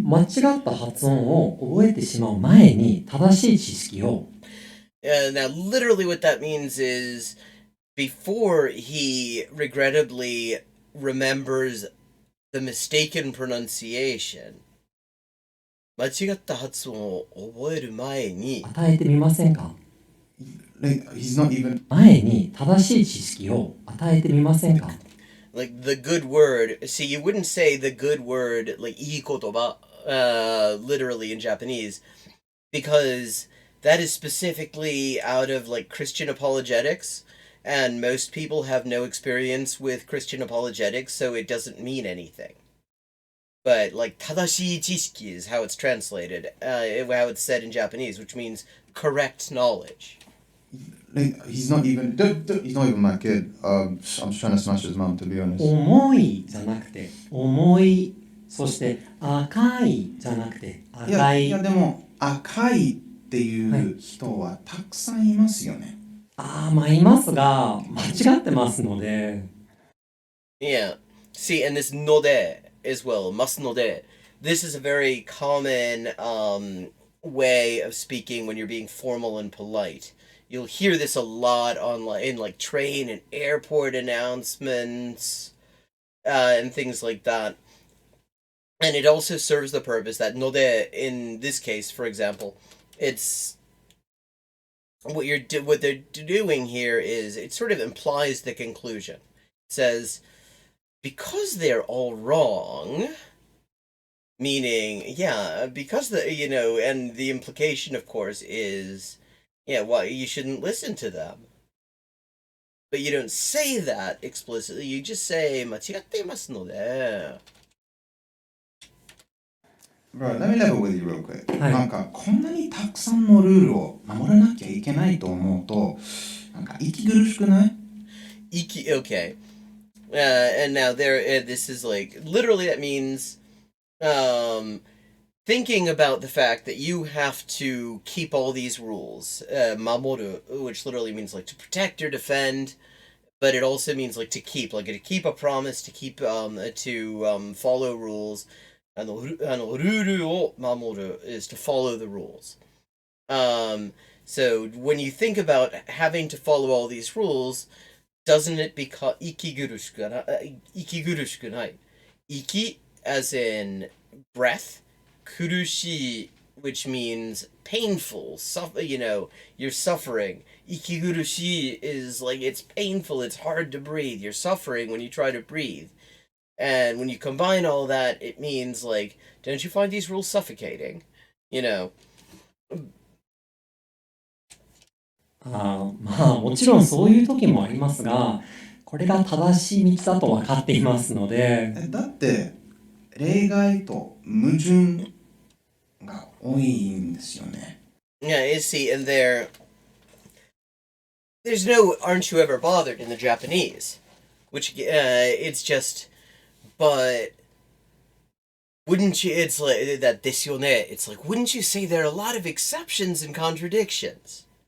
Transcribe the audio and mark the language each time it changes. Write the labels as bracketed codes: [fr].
[ja] 間違った発音を覚えてしまう前に正しい知識を [en] Now, literally what that means is before he regrettably remembers the mistaken pronunciation, [ja] 間違った発音を覚える前に与えてみませんか [en] Like, he's not even... [ja] 前に正しい知識を与えてみませんか [en] like the good word. See, you wouldn't say the good word like [ja] いい言葉 [en] literally in Japanese, because that is specifically out of like Christian apologetics, and most people have no experience with Christian apologetics, so it doesn't mean anything. But like 正しい知識 is how it's translated, how it's said in Japanese, which means correct knowledge. Like, he's not even my kid. I'm just trying to smash his mom, to be honest. [ja] 重いじゃなくて重い、そして赤いじゃなくて赤い。いやでも赤いっていう人はたくさんいますよね。まあいますが間違ってますので。 [en] Yeah. See, and this node as well, must node. This is a very common way of speaking when you're being formal and polite. You'll hear this a lot in like train and airport announcements and things like that. And it also serves the purpose that node, in this case, for example, it's what they're doing here is it sort of implies the conclusion. It says, because they're all wrong, meaning, because and the implication, of course, is, you shouldn't listen to them. But you don't say that explicitly, you just say, [ja] 間違っていますので. [en] Bro, let me level with you real quick. [ja] はい。なんかこんなにたくさんのルールを守らなきゃいけないと思うと、なんか息苦しくない？ [en] Okay. And now this is like, literally that means, thinking about the fact that you have to keep all these rules, mamoru, which literally means like to protect or defend, but it also means like to keep a promise, to keep, follow rules. [ja] ルールを守る [en] is to follow the rules. So when you think about having to follow all these rules, doesn't it become 息苦しくない Iki as in breath, 苦しい which means painful, you're suffering. 息苦しい is like it's painful, it's hard to breathe. You're suffering when you try to breathe. And when you combine all that, it means like, don't you find these rules suffocating? [ja] まあもちろんそういう時もありますが、これが正しい道だと分かっていますので。だって例外と矛盾が多いんですよね。 [en] Yeah, see, and there's no aren't you ever bothered in the Japanese, which it's just, but wouldn't you, it's like that ですよね, it's like, wouldn't you say there are a lot of exceptions and contradictions?